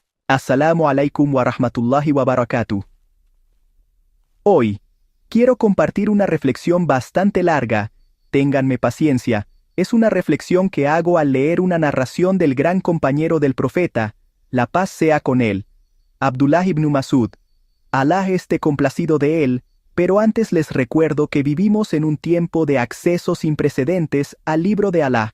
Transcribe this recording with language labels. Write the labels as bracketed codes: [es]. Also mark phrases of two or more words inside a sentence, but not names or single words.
[ar] السلام عليكم ورحمة الله وبركاته. [es] Hoy, quiero compartir una reflexión bastante larga. Ténganme paciencia, es una reflexión que hago al leer una narración del gran compañero del profeta, la paz sea con él, Abdullah ibn Masud. Alá esté complacido de él, pero antes les recuerdo que vivimos en un tiempo de acceso sin precedentes al libro de Alá.